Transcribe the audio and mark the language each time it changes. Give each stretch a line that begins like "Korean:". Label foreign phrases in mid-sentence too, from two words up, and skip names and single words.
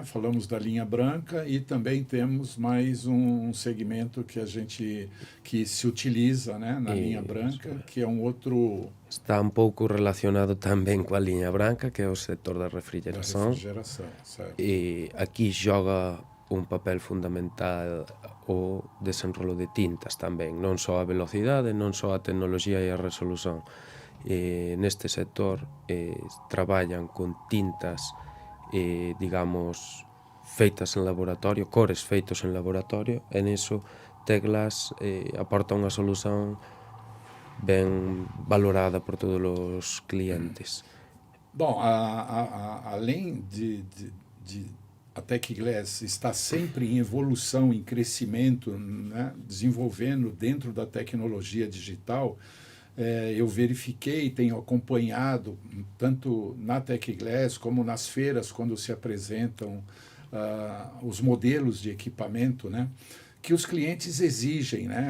Portuguese: Falamos da linha branca e também temos mais um segmento que se utiliza, né, na linha branca, que é um outro... Está um pouco relacionado também com a linha branca, que é o setor da refrigeração. Certo.
Galician: E aqui joga um papel fundamental o desenrolo de tintas também, non só a velocidade, non só a tecnología e a resolución. Neste sector traballan con tintas, digamos, feitas en laboratorio, cores feitos en laboratorio, e niso Teclas aporta unha solución ben valorada por todos os clientes.
Portuguese: Bom, além de a Tecglass está sempre em evolução, em crescimento, né, desenvolvendo dentro da tecnologia digital, eu verifiquei, tenho acompanhado, tanto na Tecglass como nas feiras, quando se apresentam os modelos de equipamento, né, que os clientes exigem, né?